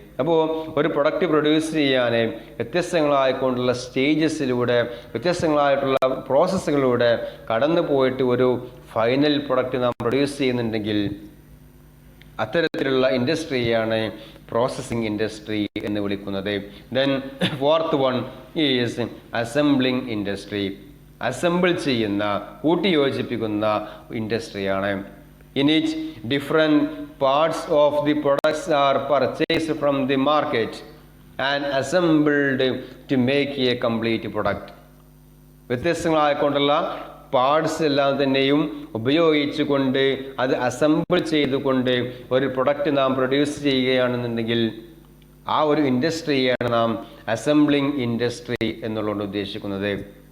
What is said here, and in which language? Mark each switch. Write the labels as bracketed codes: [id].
[ml] അപ്പോൾ ഒരു product produce ചെയ്യാൻ വ്യത്യസ്തങ്ങളായിക്കൊണ്ടുള്ള സ്റ്റേജസിലൂടെ, വ്യത്യസ്തങ്ങളായിട്ടുള്ള പ്രോസസ്സുകളിലൂടെ കടന്നു പോയിട്ട് ഒരു ഫൈനൽ പ്രൊഡക്റ്റ് നാം പ്രൊഡ്യൂസ് ചെയ്യുന്നുണ്ടെങ്കിൽ അത്തരത്തിലുള്ള ഇൻഡസ്ട്രിയാണ് പ്രോസസ്സിംഗ് ഇൻഡസ്ട്രി എന്ന് വിളിക്കുന്നത്. [en] Then fourth one is assembling industry. [ml] Assemble ചെയ്യുന്ന, കൂട്ടിയോജിപ്പിക്കുന്ന ഇൻഡസ്ട്രിയാണ്. [en] In which different parts of the products are purchased from the market and assembled to make a complete product. [ml] വ്യത്യസ്തങ്ങളായിക്കൊണ്ടുള്ള parts എല്ലാം തന്നെയും ഉപയോഗിച്ചുകൊണ്ട് അത് അസംബിൾ ചെയ്തുകൊണ്ട് ഒരു പ്രൊഡക്റ്റ് നാം പ്രൊഡ്യൂസ് ചെയ്യുകയാണെന്നുണ്ടെങ്കിൽ ആ ഒരു ഇൻഡസ്ട്രിയാണ് നാം അസംബ്ലിംഗ് ഇൻഡസ്ട്രി എന്നുള്ളത് ഉദ്ദേശിക്കുന്നത്.